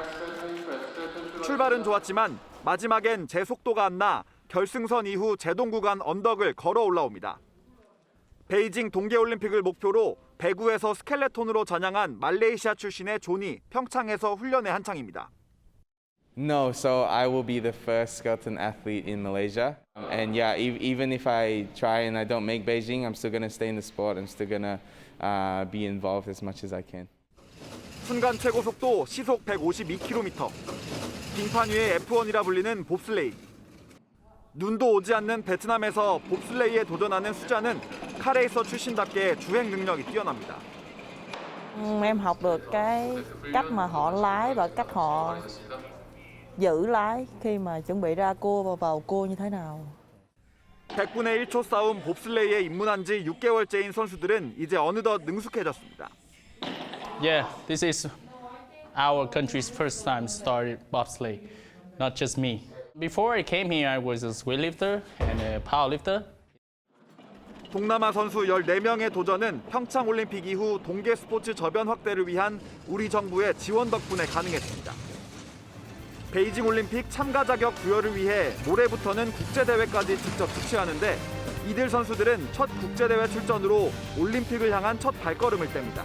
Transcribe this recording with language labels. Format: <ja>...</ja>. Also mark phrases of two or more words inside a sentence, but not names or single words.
<ko>출발은 좋았지만 마지막엔 제 속도가 안 나 결승선 이후 제동 구간 언덕을 걸어 올라옵니다. 베이징 동계올림픽을 목표로 배구에서 스켈레톤으로 전향한 말레이시아 출신의 존이 평창에서 훈련에 한창입니다.</ko> <en>No, so I will be the first skeleton athlete in Malaysia. And yeah, even if I try and I don't make Beijing, I'm still going to stay in the sport. I'm still going to be involved as much as I can.</en> <ko>순간 최고 속도 시속 152km. 빙판 위의 F1이라 불리는 봅슬레이. 눈도 오지 않는 베트남에서 봅슬레이에 도전하는 수자는 카레이서 출신답게 주행 능력이 뛰어납니다.</ko> <vi>Em học được cái cách mà họ lái và cách họ giữ lái khi mà chuẩn bị ra cua và vào cua như thế nào.</vi> <ko>100분의 1초 싸움 봅슬레이에 입문한 지 6개월째인 선수들은 이제 어느덧 능숙해졌습니다.</ko> <en>Yeah, this is our country's first time started bobsleigh, not just me. Before I came here, I was a weightlifter and a powerlifter.</en> <ko>동남아 선수 14명의 도전은 평창올림픽 이후 동계 스포츠 저변 확대를 위한 우리 정부의 지원 덕분에 가능했습니다. 베이징 올림픽 참가 자격 부여를 위해 모레부터는 국제대회까지 직접 주최하는데 이들 선수들은 첫 국제대회 출전으로 올림픽을 향한 첫 발걸음을 뗍니다.</ko>